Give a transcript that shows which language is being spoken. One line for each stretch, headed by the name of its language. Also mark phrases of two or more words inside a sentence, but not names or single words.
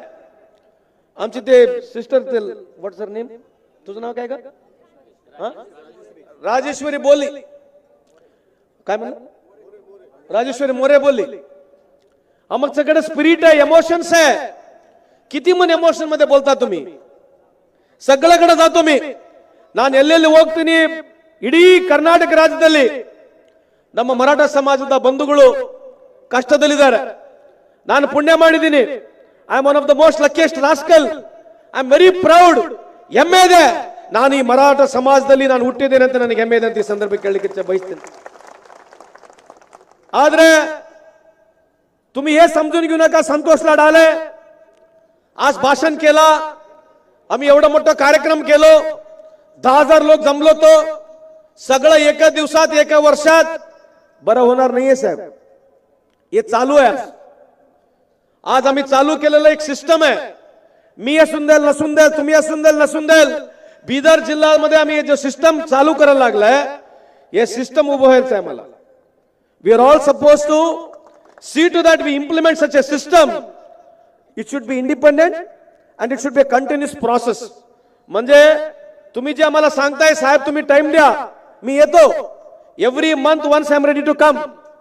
Marathi: आमची ते सिस्टर, ते
English: what's her name,
Marathi: तुझं नाव काय का? राजेश्वरी बोलली. काय म्हणलं? राजेश्वरी मोरे बोलली. आमच्याकडे स्पिरिट आहे, इमोशन्स आहे. किती मन इमोशन मध्ये बोलता तुम्ही? सगळ्याकडे जातो मी.
Kannada: ನಾನು ಎಲ್ಲೆಲ್ಲಿ ಹೋಗ್ತೀನಿ ಇಡೀ ಕರ್ನಾಟಕ ರಾಜ್ಯದಲ್ಲಿ ನಮ್ಮ ಮರಾಠ ಸಮಾಜದ ಬಂಧುಗಳು ಕಷ್ಟದಲ್ಲಿದ್ದಾರೆ. ನಾನು ಪುಣ್ಯ ಮಾಡಿದ್ದೀನಿ.
English: I am one of the most luckiest rascal. I am very proud.
Kannada: ಹೆಮ್ಮೆ ಇದೆ, ನಾನು ಈ ಮರಾಠ ಸಮಾಜದಲ್ಲಿ ನಾನು ಹುಟ್ಟಿದ್ದೇನೆ ಅಂತ ನನಗೆ ಹೆಮ್ಮೆ ಇದೆ ಅಂತ ಈ ಸಂದರ್ಭಕ್ಕೆ ಹೇಳಲಿಕ್ಕೆ बघितले.
Marathi: आದ್ರೆ तुम्ही हे समजून घेऊ नका. संतोष लाडाले आज भाषण केला, आम्ही एवढा मोठा कार्यक्रम केलो, 10,000 लोक जमलो. तो सगळं एका दिवसात, एका वर्षात बरं होणार नाहीये साहेब. हे चालू आहे. आज आम्ही चालू केलेलं एक सिस्टम आहे. मी असून देल नसून देल, तुम्ही असून देल नसून देल, बीदर जिल्ह्यामध्ये आम्ही जो सिस्टम चालू करायला लागलाय, हे सिस्टम उभं व्हायचं आहे मला.
English: We are all suppose to see to that we implement such a system. It should be independent and it should be a continuous process.
Marathi: म्हणजे तुम्ही जे आम्हाला सांगताय साहेब, तुम्ही टाइम द्या, मी येतो.
English: Every month once I am ready to come.